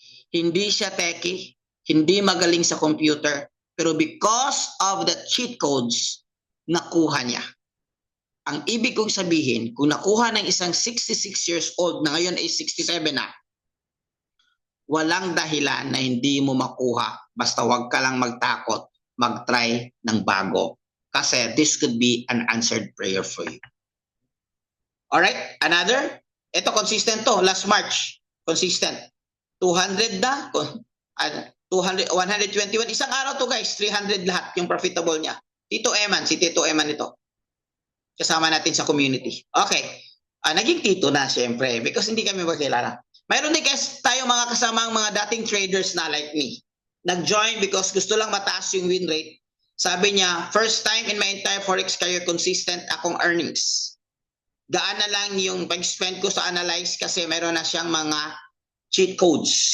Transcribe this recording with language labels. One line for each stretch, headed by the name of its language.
Filipino: Hindi siya techie, hindi magaling sa computer, pero
English: because of the cheat codes,
Filipino: nakuha niya. Ang ibig kong sabihin, kung nakuha ng isang 66 years old na ngayon ay 67 na, walang dahilan na hindi mo makuha. Basta wag ka lang magtakot, mag-try ng bago. Kasi
English: this could be an answered prayer for you. Alright, another.
Filipino: Ito consistent to, last March. Consistent. 200 na. 121. Isang araw to guys, 300 lahat yung profitable niya. Tito Eman, si Tito Eman ito. Kasama natin sa community. Okay. Naging tito na siyempre
English: because
Filipino: hindi kami magkilala. Mayroon din guys tayo mga kasamang mga dating traders na
English: like me.
Filipino: Nag-join
English: because
Filipino: gusto lang mataas yung win rate. Sabi niya,
English: first time in my entire Forex career consistent akong earnings.
Filipino: Gaan na lang yung pag-spend ko sa analyze kasi meron na siyang mga cheat codes.